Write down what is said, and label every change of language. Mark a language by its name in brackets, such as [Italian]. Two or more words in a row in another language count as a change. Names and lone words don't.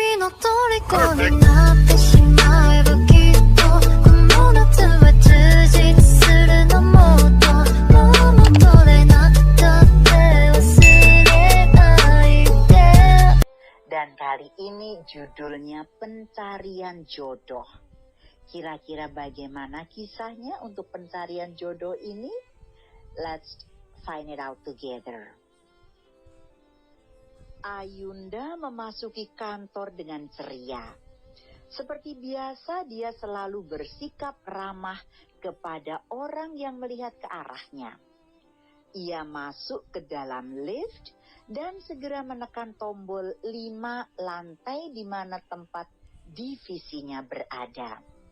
[Japanese] 虜になってしまえばきっとこの夏は充実するのもっともう戻れなくたって忘れないで。 [Indonesian] Dan kali ini judulnya Pencarian Jodoh. Kira-kira bagaimana kisahnya untuk pencarian jodoh ini? [English] Let's find it out together. [Indonesian] Ayunda memasuki kantor dengan ceria. Seperti biasa, dia selalu bersikap ramah kepada orang yang melihat ke arahnya. Ia masuk ke dalam lift dan segera menekan tombol 5 lantai di mana tempat divisinya berada.